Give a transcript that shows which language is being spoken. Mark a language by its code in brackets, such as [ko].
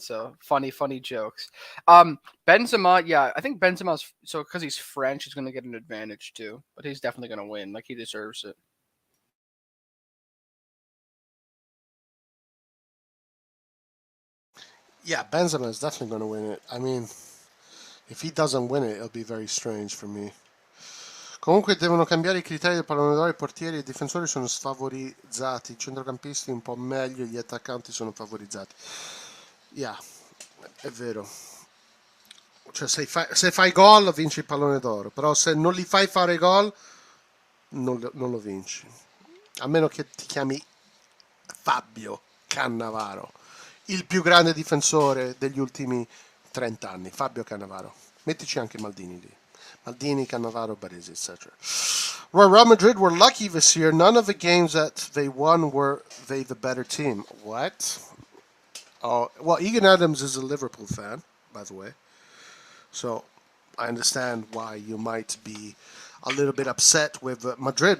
[en] So funny jokes. Benzema, yeah, I think Benzema's so because he's French, he's gonna get an advantage too. But he's definitely gonna win. Like he deserves it. Yeah, Benzema is definitely going to win it. I mean, if he doesn't win it, it'll be very strange for me. [it] Comunque devono cambiare i criteri del pallone d'oro, i portieri e i difensori sono sfavorizzati, i centrocampisti un po' meglio, gli attaccanti sono favorizzati. Yeah, è vero. Cioè se fai gol vinci il pallone d'oro, però se non li fai fare gol non lo vinci. A meno che ti chiami Fabio Cannavaro, il più grande difensore degli ultimi 30 anni, Fabio Cannavaro. Mettici anche Maldini lì. Maldini, Cannavaro, Baresi, etc. [en] Well, Real Madrid were lucky this year. None of the games that they won were they the better team. What? Oh, well, Egan Adams is a Liverpool fan, by the way. So I understand why you might be a little bit upset with Madrid.